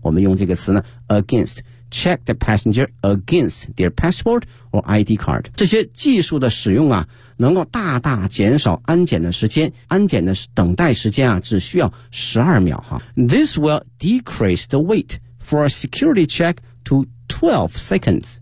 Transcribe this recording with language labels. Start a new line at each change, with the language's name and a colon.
Chinese: 我们用这个词呢
English: against, check the passenger against their passport or ID card.
Chinese: 这些技术的使用啊，能够大大减少安检的时间，安检的等待时间啊只需要12秒哈。
English: This will decrease the wait for a security check to 12 seconds.